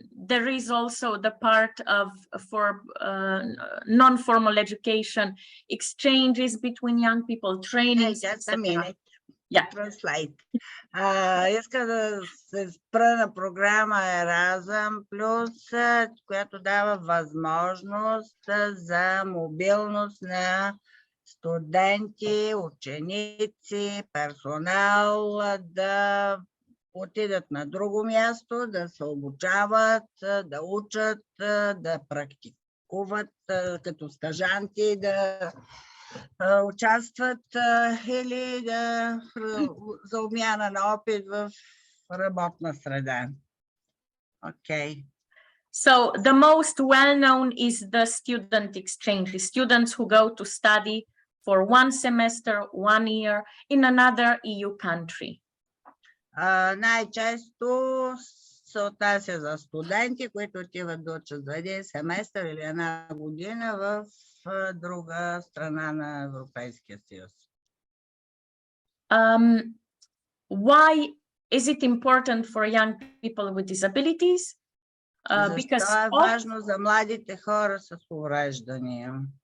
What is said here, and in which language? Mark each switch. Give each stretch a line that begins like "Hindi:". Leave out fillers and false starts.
English: There is also the part of for non-formal education exchanges between young people, trainings. Hey, just a minute. Yeah. Translate.
Bulgarian: Иска да се спра на програма Еразъм Плюс, която дава възможност за мобилност на студенти, ученици, персонал да отидат на друго място, да се обучават, да учат, да практикуват като стажанти, да участват или за обмяна на опит в работна среда. Okay.
English: So the most well-known is the student exchange, students who go to study for 1 semester, 1 year in another EU country.
Bulgarian: Най-често се отнася за студенти, които отиват да учат за 1 семестър или 1 година в друга страна на Европейския съюз.
English: Why is it important for young people with disabilities?
Bulgarian: Защо е важно за младите хора с увреждания?